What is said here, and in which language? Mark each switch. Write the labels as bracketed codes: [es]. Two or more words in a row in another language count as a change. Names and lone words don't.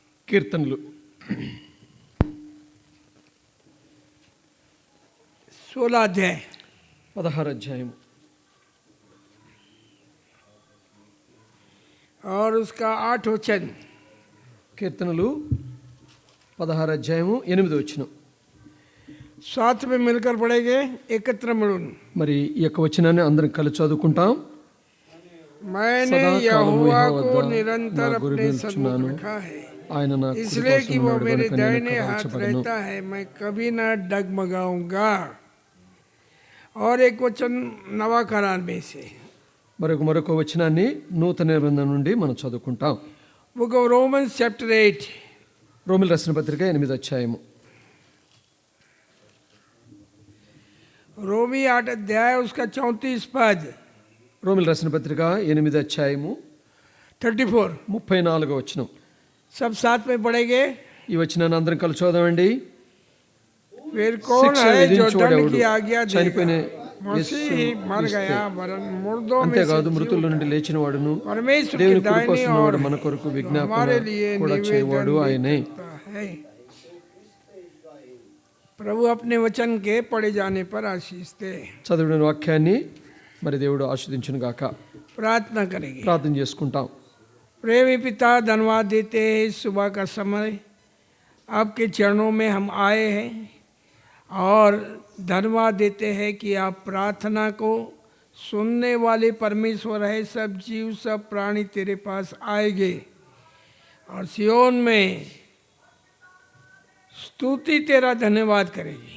[te] కీర్తనలు [hi] 16 अध्याय [te] 16 అధ్యాయము [hi] और उसका 8 वचन। [te] కీర్తనలు 16 అధ్యాయము 8 వచనం। [hi] साथ में मिलकर पढ़ेंगे, [mr] एकत्र मिलून। [te] మరి ఈ యొక్క వచనాన్ని అందరం కలిసి చదువుకుంటాం। [hi] मैंने यहोवा को निरंतर अपने सन्मुख रखा है, इसलिए कि वो मेरे दाहिने हाथ रहता है, मैं कभी न डगमगाऊंगा। और एक वचन [mr] नवा करार [hi] में से, [te] మరొక వచనాన్ని నూతన నిబంధన నుండి మనం చదువుకుంటాం। [en] book of Romans chapter 8, [te] రోమీయుల రాసిన పత్రిక 8 అధ్యాయము। [hi] रोमी 8 अध्याय उसका 34 पद। [te] రోమీయుల రాసిన పత్రిక 8 అధ్యాయము 34 వచనం। [hi] सब साथ में पढ़ेंगे। [te] ఈ వచనాన్ని అందరం కలిసి చదవండి। [hi] फिर कौन है जो दंड की आज्ञा [te] చనిపోయిన [hi] देगा? मसीह मर गया, वरन मुर्दों में [te] అంతేకాదు [hi] से [te] మృతుల నుండి లేచిన వాడును [hi] परमेश्वर के [te] దేవుని కుడి [hi] दाहिने [te] పార్శ్వన [hi] और [te] వాడు మన కొరకు విజ్ఞాపన [hi] हमारे लिए [te] కూడా చేయవాడు [hi] निवेदन [te] ఆయనే। [hi] भी करता है। प्रभु अपने वचन के पढ़े जाने पर आशीष दे। [te] చదివిన వాక్యాన్ని మరి దేవుడు ఆశీర్వదించును గాక। [hi] प्रार्थना करेंगे। [te] ప్రార్థన చేసుకుంటాం। [hi] प्रेमी पिता, धन्यवाद देते हैं सुबह का समय आपके चरणों में हम आए हैं, और धन्यवाद देते हैं कि आप प्रार्थना को सुनने वाले परमेश्वर है। सब जीव सब प्राणी तेरे पास आएंगे और सियोन में स्तुति तेरा धन्यवाद करेगी।